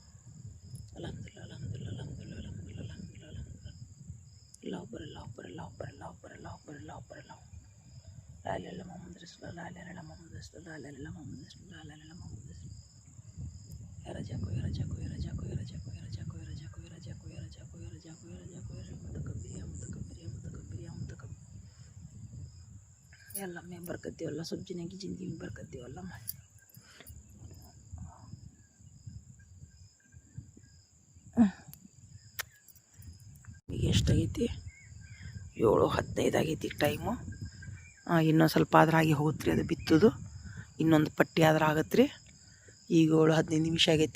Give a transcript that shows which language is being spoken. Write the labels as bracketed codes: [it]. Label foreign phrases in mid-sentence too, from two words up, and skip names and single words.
[ar] الحمد لله، الحمد لله، الحمد لله، الحمد لله، الحمد لله، الحمد لله. الله أكبر، الله أكبر، الله أكبر، الله أكبر، الله أكبر، الله أكبر، الله. لا إله إلا الله محمد رسول الله، لا إله إلا الله محمد رسول الله، لا إله إلا الله محمد رسول الله، لا إله إلا الله محمد رسول الله. Ya Rajaku, ya Rajaku, ya Rajaku, ya Rajaku, ya Rajaku, ya Rajaku, ya Rajaku, ya Rajaku, ya Rajaku, ya Rajaku, ya Mutakabbir, ya Mutakabbir, ya Mutakabbir, ya Mutakabbir. يا الله [hi] में बरकत दे अल्लाह, सब जीने की ज़िंदगी में बरकत दे अल्लाह. [kn] ಈಗ ಎಷ್ಟಾಗೈತಿ? 7:15 ಆಗೈತಿ ಟೈಮು. ಇನ್ನೊಂದು ಸ್ವಲ್ಪ ಆದ್ರೆ ಆಗಿ ಹೋಗುತ್ತೆ ರೀ ಅದು ಬಿತ್ತೋದು. ಇನ್ನೊಂದು ಪಟ್ಟಿ ಆದ್ರೆ ಆಗತ್ತೆ ರೀ. ಈಗ 7:15 ನಿಮಿಷ ಆಗೈತಿ.